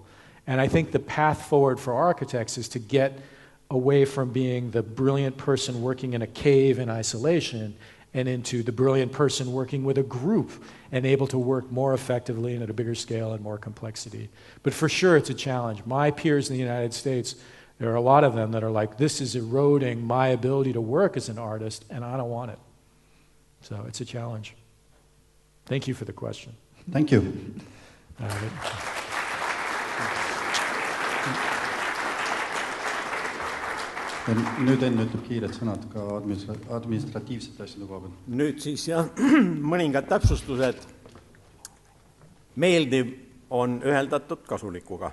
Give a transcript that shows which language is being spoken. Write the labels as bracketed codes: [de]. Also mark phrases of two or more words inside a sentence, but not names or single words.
[en] And I think the path forward for architects is to get away from being the brilliant person working in a cave in isolation and into the brilliant person working with a group and able to work more effectively and at a bigger scale and more complexity. But for sure, it's a challenge. My peers in the United States, there are a lot of them that are like, this is eroding my ability to work as an artist, and I don't want it. So it's a challenge. Thank you for the question. Thank you. [et] Nüüd enne ütleb kiired sõnad ka administratiivsete asjade koha peal. Nüüd siis jah, mõningad täpsustused. Meeldiv on üheldatud kasulikuga.